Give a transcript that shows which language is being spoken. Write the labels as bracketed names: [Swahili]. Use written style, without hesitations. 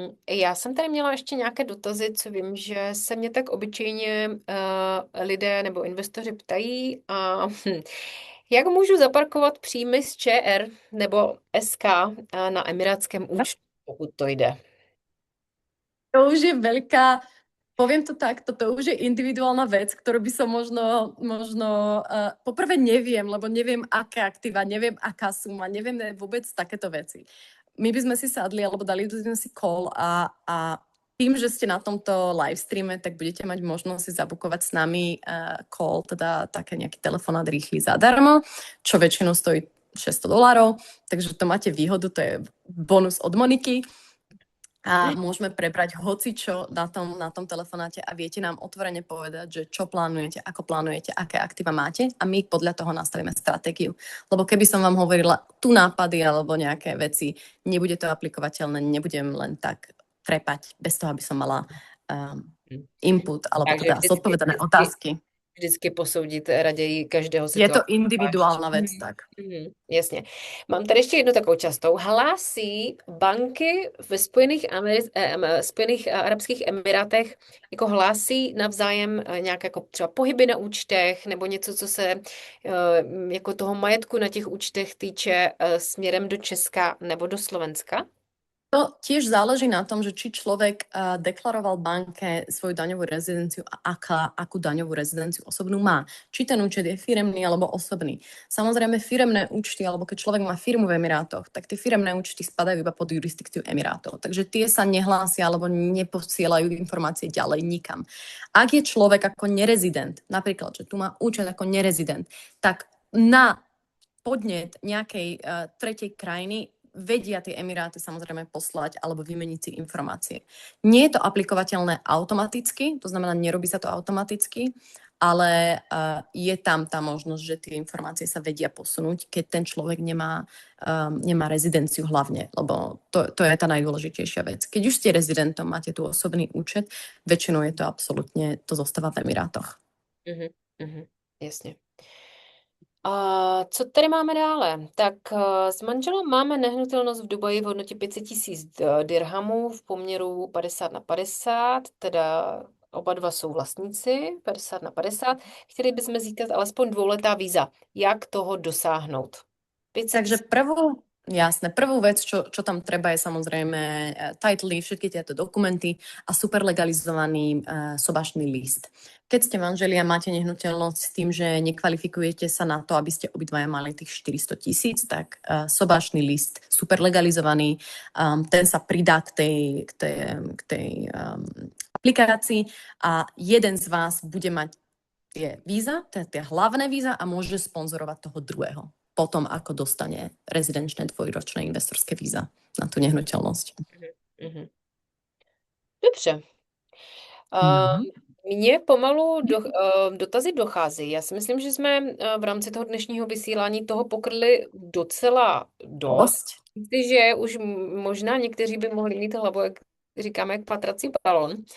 [Czech] Já jsem tady měla ještě nějaké dotazy, co vím, že se mě tak obyčejně lidé nebo investoři ptají. Jak můžu zaparkovat příjmy z ČR nebo SK na emirátském účtu, pokud to jde? [Slovak] To už je veľká, poviem to takto, to už je individuálna vec, ktorú by som možno poprvé neviem, lebo neviem, aké aktíva, neviem, aká suma, neviem vôbec takéto veci. My by sme si sadli, alebo dali by sme si call a tým, že ste na tomto live streame, tak budete mať možnosť si zabukovať s nami call, teda také nejaký telefonát rýchly zadarmo, čo väčšinou stojí $600, takže to máte výhodu, to je bonus od Moniky. A môžeme prebrať hocičo na tom telefonáte a viete nám otvorene povedať, že čo plánujete, ako plánujete, aké aktíva máte a my podľa toho nastavíme stratégiu. Lebo keby som vám hovorila tu nápady alebo nejaké veci, nebude to aplikovateľné, nebudem len tak trepať bez toho, aby som mala input alebo teda zodpovedané otázky. [Czech] Vždycky posoudit raději každého situace. [Slovak] Je to individuálna vec, tak. [Czech] Jasně. Mám tady ještě jednu takovou častou. Hlásí banky ve Spojených Arabských Emirátech, jako hlásí navzájem nějaké jako třeba pohyby na účtech nebo něco, co se jako toho majetku na těch účtech týče směrem do Česka nebo do Slovenska? [Slovak] To tiež záleží na tom, že či človek deklaroval banke svoju daňovú rezidenciu a akú daňovú rezidenciu osobnú má. Či ten účet je firemný alebo osobný. Samozrejme firemné účty, alebo keď človek má firmu v Emirátoch, tak tie firemné účty spadajú iba pod jurisdikciu Emirátov. Takže tie sa nehlásia alebo neposielajú informácie ďalej nikam. Ak je človek ako nerezident, napríklad, že tu má účet ako nerezident, tak na podnet nejakej tretej krajiny vedia tie Emiráty samozrejme poslať alebo vymeniť si informácie. Nie je to aplikovateľné automaticky, to znamená, nerobí sa to automaticky, ale je tam tá možnosť, že tie informácie sa vedia posunúť, keď ten človek nemá rezidenciu hlavne, lebo to je tá najdôležitejšia vec. Keď už ste rezidentom, máte tu osobný účet, väčšinou je to absolútne, to zostáva v Emirátoch. [Czech] Jasně. A co tady máme dále? Tak s manželem máme nehnutelnost v Dubaji v hodnotě 500 000 dirhamů v poměru 50/50, teda oba dva jsou vlastníci, 50/50. Chtěli bychom získat alespoň 2letá víza. Jak toho dosáhnout? 500 [Slovak] Takže prvú vec, čo tam treba, je samozrejme title, všetky tieto dokumenty a super legalizovaný sobašný list. Keď ste manželia, máte nehnuteľnosť s tým, že nekvalifikujete sa na to, aby ste obidvaja mali tých 400 000, tak sobašný list, super legalizovaný, ten sa pridá k tej aplikácii a jeden z vás bude mať tie víza, tie hlavné víza a môže sponzorovať toho druhého. potom, ako dostane rezidenčné dvojročné investorské víza na tú nehnuteľnosť. [Czech] Mhm. Dobře. No. Mně pomalu dotazy docházejí. Já si myslím, že jsme v rámci toho dnešního vysílání toho pokryli docela dost. Myslím si, že už možná někteří by mohli mít hlavu, jak říkáme, jak patrací balon.